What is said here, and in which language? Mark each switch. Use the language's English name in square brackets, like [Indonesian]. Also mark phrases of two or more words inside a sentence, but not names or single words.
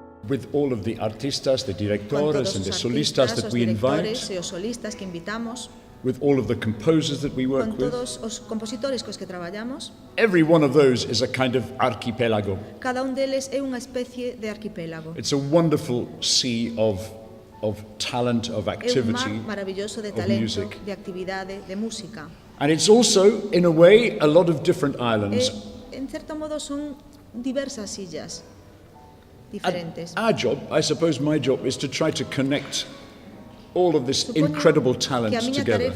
[English] with all of the artistas, the [Galician] con directores todos [English] and the [Galician] os solistas artistas, [English] that [Galician] os [English] we invite, [Galician] directores e os solistas que invitamos, [English] with all of the composers that we work [Galician] con [English] with. [Galician] todos os compositores cos que traballamos. [English] Every one of those is a kind of archipelago. [Galician] Cada un deles é unha especie de arquipélago. [English] It's a wonderful sea of talent, of [Galician] É un mar [English] activity, [Galician] maravilloso de [English] of [Galician] talento, [English] music. [Galician] de actividade, de música. [English] And it's also, in a way, a lot of different [Galician] E, [English] islands. [Galician] en certo modo, son diversas illas diferentes. [English] Our job, I suppose my job, is to try to connect all of this [Galician] Supoño [English] incredible [Galician] que [English] talent [Galician] a miña [English] together.